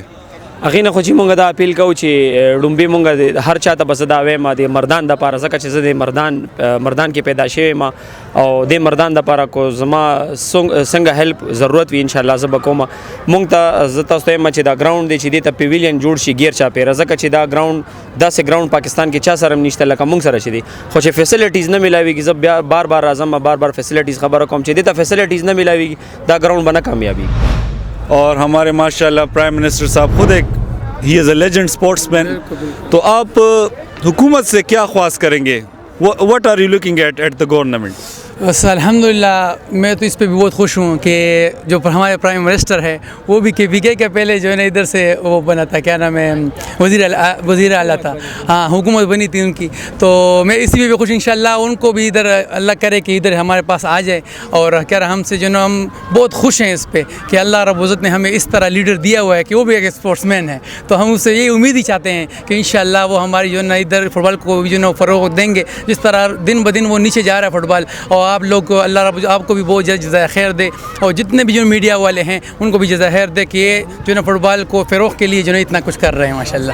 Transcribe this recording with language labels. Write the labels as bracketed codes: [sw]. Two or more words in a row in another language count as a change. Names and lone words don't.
[ps] هغې نه خو چې مونږ دا اپیل کوو چې لومبي مونږ هر چا ته به زه دا وایم د مردان دپاره ځکه چې زه د مردان کې پیدا شوی یم او د مردان دپاره کو زما څنګه هیلپ ضرورت وي انشاءالله زه به کوم مونږ ته زه تاسو ته وایم چې دا ګراوند دی چې دې ته پیویلین جوړ شي غیر چاپېره ځکه چې دا ګراوند داسې ګراوند پاکستان کې چا سره هم نشته لکه مونږ سره چې دی خو چې فیسیلیټیز نه میلاویږي زه بیا بار بار راځم بار بار فیسیلیټیز خبره کوم چې دې ته فیسیلیټیز نه میلاویږي دا ګراوند به نه کامیابي [ur] اور ہمارے ماشاءاللہ [en] prime minister [ur] صاحب خود ایک ہی [en] is a legend sportsman [ur] تو آپ حکومت سے کیا خواہش کریں گے [en] what are you looking at the government [ur] بس الحمدللہ میں تو اس پہ بھی بہت خوش ہوں کہ جو ہمارے [en] prime minister [ur] ہے وہ بھی KPK کے پہلے جو ہے نا ادھر سے وہ بنا تھا کیا نام ہے وزیر اعلیٰ تھا ہاں حکومت بنی تھی ان کی تو میں اسی پہ بھی خوش انشاءاللہ ان کو بھی ادھر اللہ کرے کہ ادھر ہمارے پاس آ جائے اور کیا رہا ہم سے جو نا ہم بہت خوش ہیں اس پہ کہ اللہ رب العزت نے ہمیں اس طرح لیڈر دیا ہوا ہے کہ وہ بھی ایک اسپورٹس مین ہے تو ہم اس سے یہی امید ہی چاہتے ہیں کہ انشاءاللہ وہ ہماری جو نا ادھر فٹ بال کو جو نا فروغ دیں گے جس طرح دن بدن وہ نیچے جا رہا ہے فٹ بال اور آپ لوگ کو اللہ رب آپ کو بھی بہت جزائے خیر دے اور جتنے بھی جو میڈیا والے ہیں ان کو بھی جزائے خیر دے کہ یہ جو نا فٹ بال کو فروغ کے لیے جو نا اتنا کچھ کر رہے ہیں ماشاءاللہ